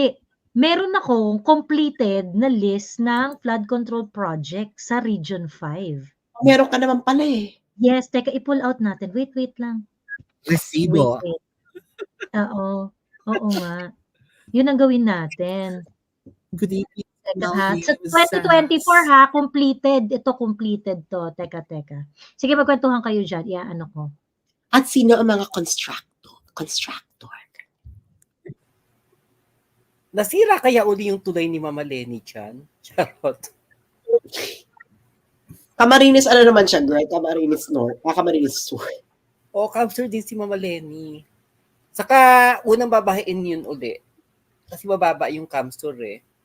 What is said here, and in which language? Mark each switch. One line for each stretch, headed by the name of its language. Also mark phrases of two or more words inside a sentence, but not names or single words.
Filipino: Meron akong completed na list ng
English: flood control project
Filipino: sa Region 5. Meron ka naman pala eh. Yes, teka, i-pull out natin. Wait lang. Resibo. Wait. Oo. Oo nga. Yun ang gawin natin.
English: Good evening.
Filipino: Ha? Sa 2024 ha, completed. Ito completed to. Teka. Sige, magkwentuhan kayo dyan. Ano ko. At sino ang mga constructor? Nasira kaya uli yung tulay ni Mama Lenny dyan? Charot. Camarines, ano naman siya, girl? Camarines North. Camarines Sur. O, capture din si Mama Lenny. Saka, unang babahin yun uli. Kasi bababa yung camstor eh.